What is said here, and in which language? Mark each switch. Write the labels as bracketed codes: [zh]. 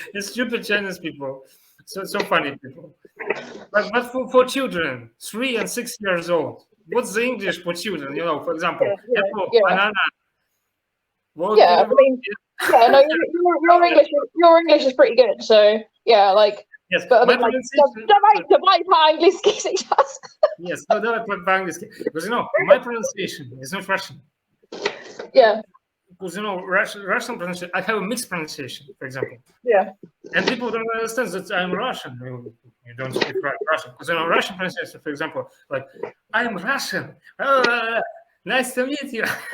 [en] It's stupid Chinese people. So funny people. But for children, 3 and 6 years old, what's the English for children? You know, for example, banana. Well, yeah, I mean, no, your English is pretty good. So yeah, like. Yes, but my pronunciation. [ru] Давай по-английски сейчас. [en] Yes, no, [ru] давай по-английски. [en] Because you know, my pronunciation is not Russian. Yeah. Because you know, Russian pronunciation, I have a mixed pronunciation, for example. Yeah. And people don't understand that I'm Russian. You don't speak Russian. Because you know, Russian pronunciation, for example, like I'm Russian. Nice to meet you.